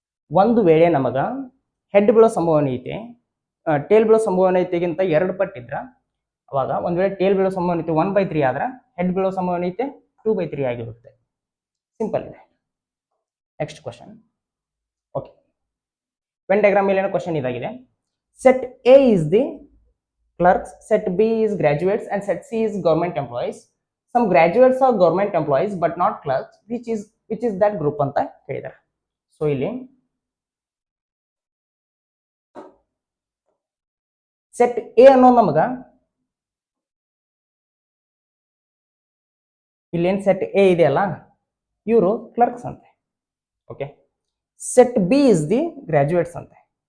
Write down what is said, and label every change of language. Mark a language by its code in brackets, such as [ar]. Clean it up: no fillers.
[kn] ಒಂದು ವೇಳೆ ನಮಗ ಹೆಡ್ ಬೀಳೋ ಸಂಭವನೀಯತೆ ಟೇಲ್ ಬೀಳೋ ಸಂಭವನೀಯತೆಗಿಂತ 2 ಪಟ್ಟಿದ್ರ ಅವಾಗ ಒಂದ್ ವೇಳೆ ಟೇಲ್ ಬೀಳೋ ಸಂಭವನೀಯತೆ 1/3 ಆದ್ರೆ ಹೆಡ್ ಬೀಳೋ ಸಂಭವನೀಯತೆ 2/3 ಆಗಿರುತ್ತೆ. ಸಿಂಪಲ್ ಇದೆ. Next question. Okay, when diagram ಮೇಲಿನ ಕ್ವಶನ್ ಇದಾಗಿದೆ. [en] Set A is the clerks, set B is graduates and set C is government employees. Some graduates are government employees but not clerks. Which is that group [kn] ಅಂತ ಹೇಳಿದ್ದಾರೆ. So ಇಲ್ಲಿ set A ಅನ್ನೋದು ನಮಗ ಇಲ್ಲೇನ್ set A ಇದೆಯಲ್ಲ ಇವರು clerks ಅಂತೆ. [en] okay, set B is the graduates [kn] ಅಂತೆ.